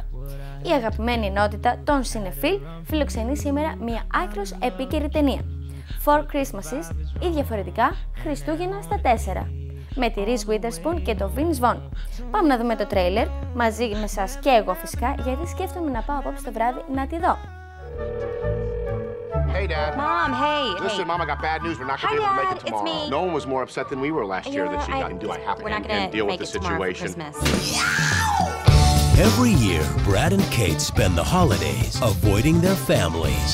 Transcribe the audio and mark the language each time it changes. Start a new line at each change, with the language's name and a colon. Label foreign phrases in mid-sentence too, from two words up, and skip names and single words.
Greek: Η αγαπημένη ενότητα των Cinefil φιλοξενεί σήμερα μια άκρως επίκαιρη ταινία. Four Christmases ή διαφορετικά Χριστούγεννα στα 4. Με τη Reese Witherspoon και το Vince Vaughn. Πάμε να δούμε το τρέιλερ μαζί με σας και εγώ φυσικά, γιατί σκέφτομαι να πάω απόψε το βράδυ να τη δω.
English: Hey, Dad. Mom, hey. Listen, Mom, I got bad news. We're not going to be able to make it tomorrow. It's me. No one was more upset than we were last year that she got. Do I have to deal with the situation? Every year, Brad and Kate spend the holidays avoiding their families.